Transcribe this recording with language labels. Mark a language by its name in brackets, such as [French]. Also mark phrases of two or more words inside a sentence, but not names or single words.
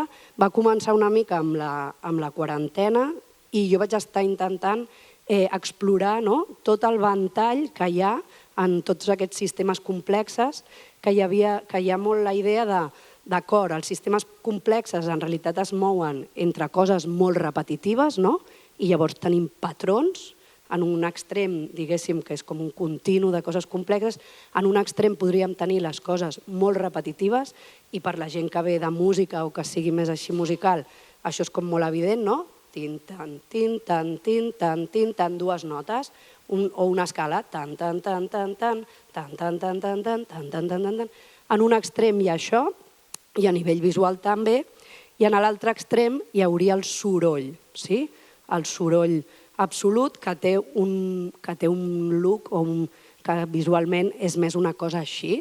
[Catalan] Va començar una mica amb la quarantena i jo vaig estar intentant explorar tot el ventall que hi ha en tots aquests sistemes complexes, que hi ha molt la idea d'acord, els sistemes complexes en realitat es mouen entre coses molt repetitives, i llavors tenim patrons. En un extrem, diguéssim, que és com un continu de coses complexes, en un extrem podríem tenir les coses molt repetitives i per la gent que ve de música o que sigui més així musical, això és com molt evident, no? Tin-tan, tin-tan, tin-tan, tin-tan, 2 notes, o una escala, tan-tan-tan-tan-tan, tan-tan-tan-tan-tan, tan-tan-tan-tan. En un extrem hi ha això, i a nivell visual també, I en l'altre extrem hi hauria el soroll, sí? El soroll absolut que té un look que visualment és més una cosa així.